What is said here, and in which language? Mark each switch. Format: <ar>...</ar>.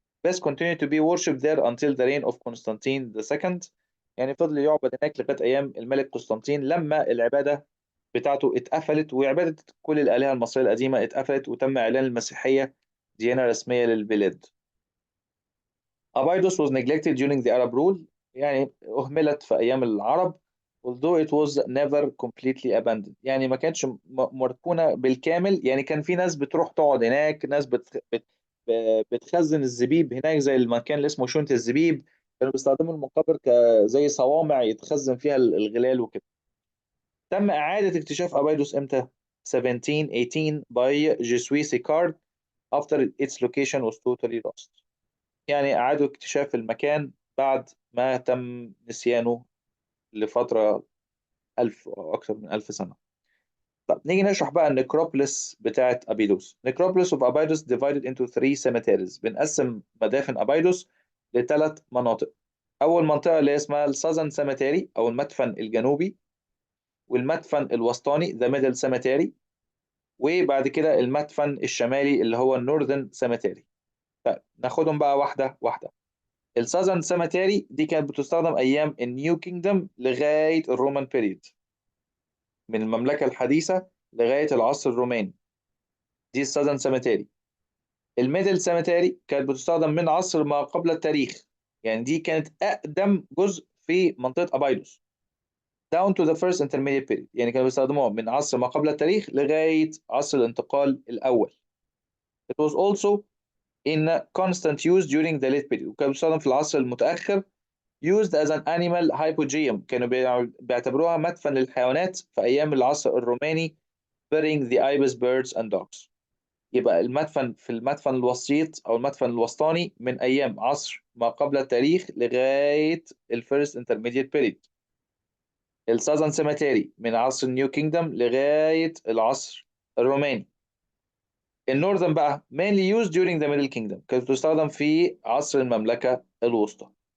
<ar>بس</ar> <en>continue to be worshipped there until the reign of Constantine the second،</en> <ar>يعني فضل يعبد هناك لغايه ايام الملك قسطنطين لما العباده بتاعته اتقفلت، وعبادة كل الآلهة المصرية القديمة اتقفلت، وتم إعلان المسيحية ديانة رسمية للبلاد.</ar> <en>Abydos was neglected during the Arab rule،</en> <ar>يعني أهملت في أيام العرب.</ar> <en>although it was never completely abandoned،</en> <ar>يعني ما كانتش مركونة بالكامل، يعني كان في ناس بتروح تقعد هناك، ناس بتخزن الزبيب هناك زي المكان اللي اسمه شونة الزبيب. كانوا بيستخدموا المقابر زي صوامع يتخزن فيها الغلال وكده. تم إعادة اكتشاف أبيدوس إمتى؟</ar> <en>1718 by Jesuit Sicard after its location was totally lost،</en> <ar>يعني أعادوا اكتشاف المكان بعد ما تم نسيانه لفترة ألف أو أكثر من ألف سنة. طب نيجي نشرح بقى النكروبوليس بتاعت أبيدوس.</ar> <en>Necropolis of Abydos divided into three cemeteries،</en> <ar>بنقسم مدافن أبيدوس لثلاث مناطق. أول منطقة اللي اسمها الساذن سيمتري أو المدفن الجنوبي، والمدفن الوسطاني ذا ميدل سيمتري، وبعد كده المدفن الشمالي اللي هو النورذن سيمتري. طيب ناخدهم بقى واحده واحده. الساذرن سيمتري دي كانت بتستخدم ايام النيو كينجدم لغايه الرومان بيريد، من المملكه الحديثه لغايه العصر الروماني، دي الساذرن سيمتري. الميدل سيمتري كانت بتستخدم من عصر ما قبل التاريخ، يعني دي كانت اقدم جزء في منطقه ابايدوس</ar> <en>down to the first intermediate period،</en> <ar>يعني كانوا بيستخدموها من عصر ما قبل التاريخ لغايه عصر الانتقال الاول.</ar> <en>It was also in constant use during the late period،</en> <ar>وكان بيستخدم في العصر المتأخر</ar> <en>used as an animal hypogeum،</en> <ar>كانوا بيعتبروها مدفن للحيوانات في أيام العصر الروماني</ar> <en>burying the ibis birds and dogs.</en> <ar>يبقى المدفن في المدفن الوسيط أو المدفن الوسطاني من أيام عصر ما قبل التاريخ لغاية الفيرست intermediate period. الساذن سيمتري من عصر النيو كينجدم لغاية العصر الروماني. النورذن بقى</ar> <en>mainly used during the middle kingdom،</en> <ar>كانت بتستخدم في عصر المملكة الوسطى.</ar>